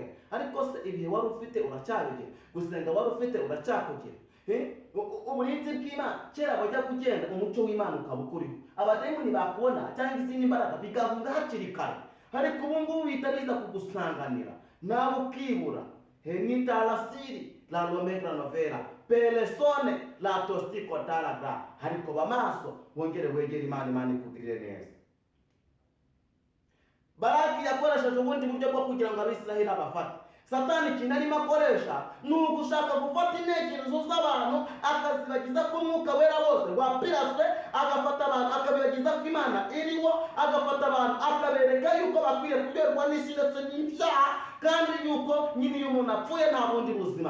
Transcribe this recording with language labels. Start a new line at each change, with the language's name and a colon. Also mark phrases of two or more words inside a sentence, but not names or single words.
Kinyarwanda: Ariko se ibihe wari ufite uracyabigira, gusenga wari ufite uracyakugira. Uburinzi bw'Imana, kera bajya kugenda umucyo w'Imana ukaba ukuriho, abadayimoni bakubona cyangwa izindi mbaraga bigahunga hakiri kare. Ariko ubu ngubu bihita biza kugusanganira nawe ukibura. Henita lasiri la lomegra novela pelesone la tostiko talaga. Ariko bamaso wongere wegera Imana, Imana ikugirire neza. Baraki yakoresheje ubundi buryo bwo kugira ngo Abisiraheli abafate. Satani ikintu arimo akoresha ni ugushaka gufata intekerezo z'abantu akazibagiza ko Umwuka Wera bose wapiraswe, agafata abantu akabibagiza ko Imana iriho, agafata abantu akabereka yuko bakwiye kuberwa n'isi ndetse n'ibyaha, kandi yuko nyine iyo umuntu apfuye nta bundi buzima.